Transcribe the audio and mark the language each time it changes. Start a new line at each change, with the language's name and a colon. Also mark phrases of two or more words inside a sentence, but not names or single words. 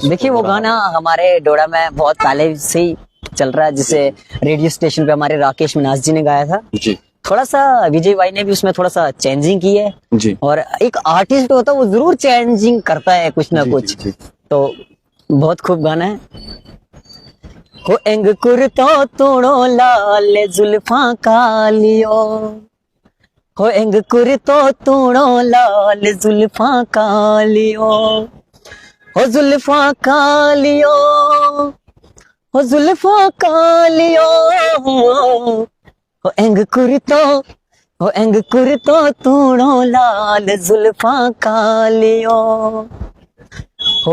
Hindi: देखिए, वो गाना हमारे डोडा में बहुत पहले से ही चल रहा है, जिसे रेडियो स्टेशन पे हमारे राकेश मिनाज जी ने गाया था। जी, थोड़ा सा विजय भाई ने भी उसमें थोड़ा सा चेंजिंग की है, जी, और एक आर्टिस्ट होता है वो जरूर चेंजिंग करता है कुछ ना जी, कुछ। जी, तो बहुत खूब गाना है।
Dogri: हो एंग कुर्तो तोड़ो लाल जुल्फा कालियो, हो एंग कुर्तो तोड़ो लाल जुल्फा कालियो, हो जुल्फा कालियो, हो जुल्फा कालियो, हो एंग कुर्तो तोड़ो लाल जुल्फा कालियो, हो